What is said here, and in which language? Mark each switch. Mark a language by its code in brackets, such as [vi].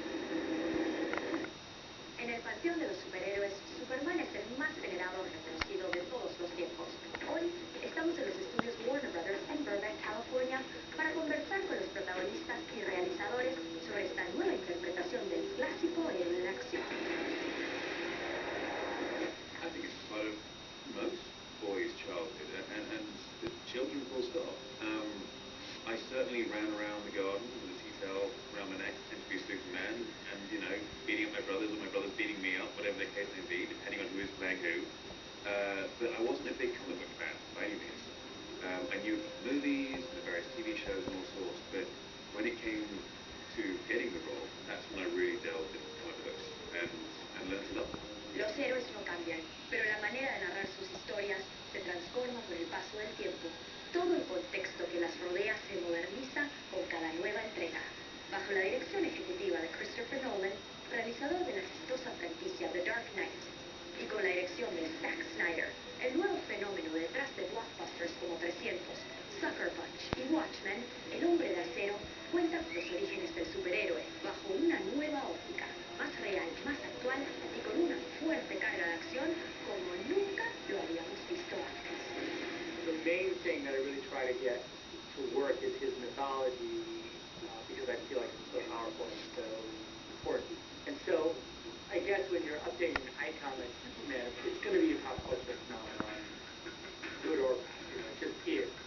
[es] En el panteón de los superhéroes, Superman es el más venerado y reconocido de todos los tiempos. Hoy estamos en los estudios Warner Brothers en Burbank, California, para conversar con los protagonistas y realizadores sobre esta nueva interpretación del clásico héroe de acción. [en] I think it's part of most boys' childhood, and the children full stop. I certainly ran around the garden with a T-towel around my neck, pretending to be Superman, and, you know, beating up my brothers, or my brothers beating me up, whatever the case may be, depending on who is playing who. But I wasn't a big comic book fan, by any means. I knew movies, the various TV shows and all sorts, but when it came to getting the role, that's when I really delved into comic books and learned to love them. [es] Los héroes no cambian, pero la manera de narrar sus historias se transforma con el paso del tiempo. Todo el contexto que las rodea se moderniza con cada nueva entrega. Bajo la dirección ejecutiva de Christopher Nolan, realizador de la exitosa franquicia The Dark Knight, y con la dirección de Zack Snyder, el nuevo fenómeno detrás de blockbusters como 300, Sucker Punch y Watchmen, el hombre de acero cuenta con los orígenes del superhéroe bajo una nueva óptica, más real, más actual y con una fuerte carga de acción como nunca lo habíamos visto antes. [en] The main thing that I really try to get to work is his mythology, because I feel like it's so powerful and so important. And so, I guess when you're updating an icon like Superman, it's going to be a pop culture phenomenon, good or bad, you know, it just is.